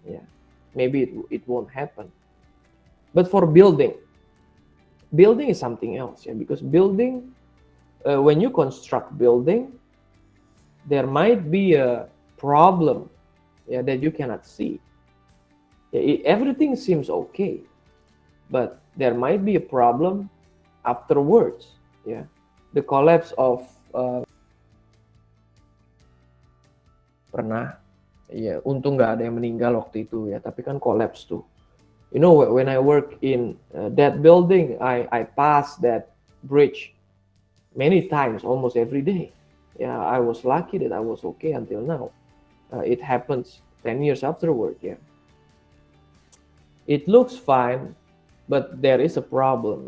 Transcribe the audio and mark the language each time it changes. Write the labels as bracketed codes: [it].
[en] Yeah, maybe it won't happen. But for building is something else, yeah, because building, when you construct building, there might be a problem, yeah, that you cannot see. Everything seems okay, but there might be a problem afterwards. Yeah, the collapse of [id] pernah, ya, untung nggak ada yang meninggal waktu itu ya, tapi kan collapse tuh. [en] When I work in that building, I pass that bridge many times, almost every day. Yeah, I was lucky that I was okay until now. It happens 10 years afterward. Yeah, it looks fine, but there is a problem.